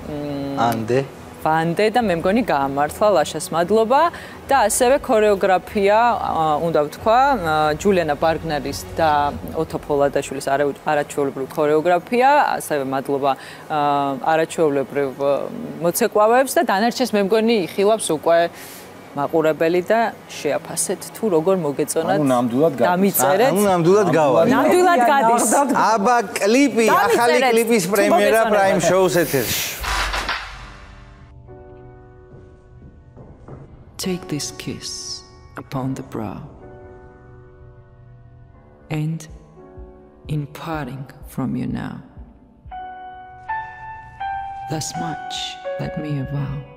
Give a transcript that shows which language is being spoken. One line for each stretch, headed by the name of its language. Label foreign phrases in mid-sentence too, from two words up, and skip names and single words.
Georgian: ვანდე და მე მგონი გაამართლა ლაშას მადლობა და ასევე ქორეოგრაფია უნდა ვთქვა ჯულიანა ბარგნარის და ოთო ფოლადაშვილის არაჩვეულებრივ ქორეოგრაფია ასევე მადლობა არაჩვეულებრივ მოცეკვავებს და დანარჩენს მე მგონი იხილავს უკვე მაყურებელი და შეაფასეთ თუ როგორ მოგეწონათ დამიწერეთ ნამდვილად გავა ნამდვილად გადის აბა კლიპი ახალი კლიპის პრემიერა პრაიმ შოუს ეთერში
English: Take this kiss upon the brow, and in parting from you now, thus much let me avow.